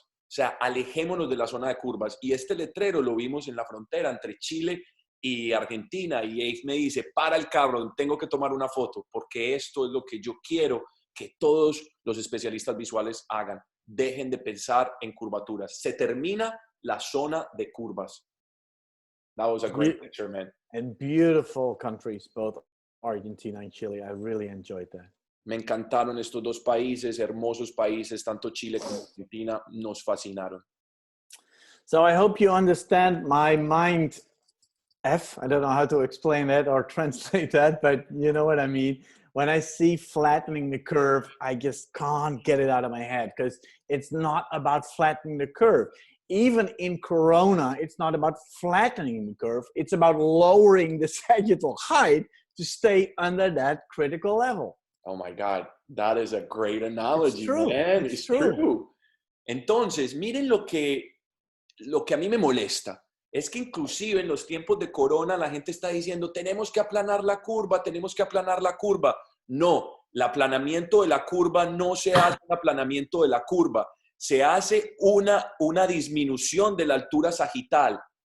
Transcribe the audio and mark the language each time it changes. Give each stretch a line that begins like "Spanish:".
Spanish: O sea, alejémonos de la zona de curvas. Y este letrero lo vimos en la frontera entre Chile y Argentina, y Ace me dice, para el carro, tengo que tomar una foto, porque esto es lo que yo quiero que todos los especialistas visuales hagan. Dejen de pensar en curvaturas. Se termina la zona de curvas.
English: That was a great picture, man. And beautiful countries, both Argentina and Chile. I really enjoyed that.
Spanish: Me encantaron estos dos países, hermosos países, tanto Chile como Argentina, nos fascinaron.
English: So I hope you understand my mind I don't know how to explain that or translate that, but you know what I mean. When I see flattening the curve, I just can't get it out of my head because it's not about flattening the curve. Even in Corona, it's not about flattening the curve. It's about lowering the sagittal height to stay under that critical level. Oh my God, that is a great analogy, It's true. man. It's It's true. true.
Spanish: Entonces, miren lo que a mí me molesta. Es que inclusive en los tiempos de corona la gente está diciendo, tenemos que aplanar la curva, tenemos que aplanar la curva. No, el aplanamiento de la curva no se hace un aplanamiento de la curva, se hace una disminución de la altura sagital.